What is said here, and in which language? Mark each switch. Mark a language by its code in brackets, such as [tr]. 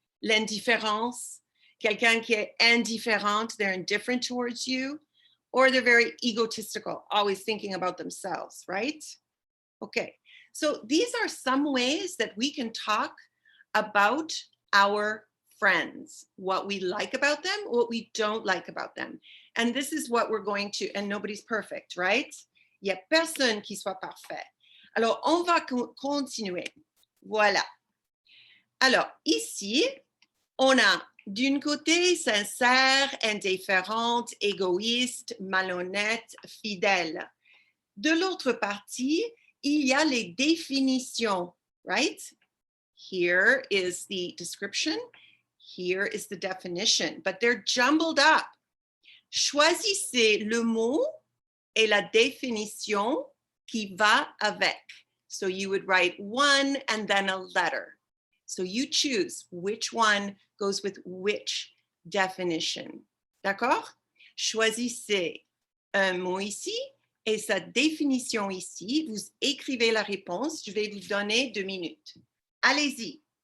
[fr] L'indifférence, quelqu'un qui est indifférent, [en] they're indifferent towards you, or they're very egotistical, always thinking about themselves, right? Okay, So these are some ways that we can talk about our friends, what we like about them, what we don't like about them. And this is what we're going to, and nobody's perfect, right? [fr] Il n'y a personne qui soit parfait. Alors, on va continuer. Voilà. Alors, ici, on a d'un côté sincère, indifférente, égoïste, malhonnête, fidèle. De l'autre partie, il y a les définitions, right? [en] Here is the description. Here is the definition, but they're jumbled up. [fr] Choisissez le mot et la définition qui va avec. [en] So you would write one and then a letter. So you choose which one goes with which definition. [fr] D'accord? Choisissez un mot ici et sa définition ici. Vous écrivez la réponse. Je vais vous donner 2 minutes. Allez-y.